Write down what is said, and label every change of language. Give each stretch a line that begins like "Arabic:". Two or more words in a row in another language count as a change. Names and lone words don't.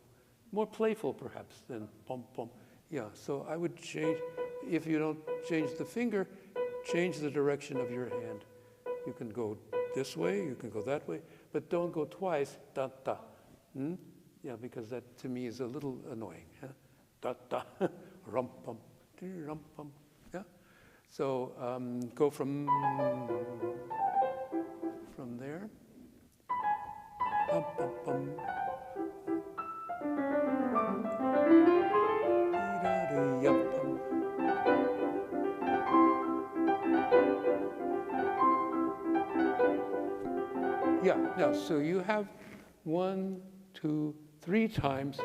English: More playful perhaps than bump bump. Yeah, so I would change, if you don't change the finger, change the direction of your hand. You can go this way, you can go that way, but don't go twice, da da. Yeah, because that to me is a little annoying. Huh? Da da, rum pum, rum pum. Yeah. So go from there. Bum, bum, bum. Yeah, now, so you have 1, 2, 3 times.